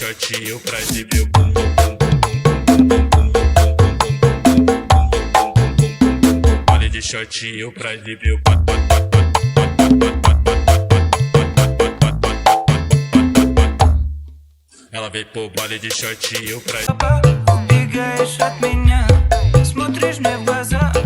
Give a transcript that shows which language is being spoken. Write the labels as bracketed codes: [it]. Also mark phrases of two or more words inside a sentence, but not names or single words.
[pt] shortinho pra exibir o bum bum bum bum bum. Baile de shortinho pra exibir o bum. Ela veio pro baile de shortinho pra... [ru] Убегаешь от меня, смотришь мне в глаза.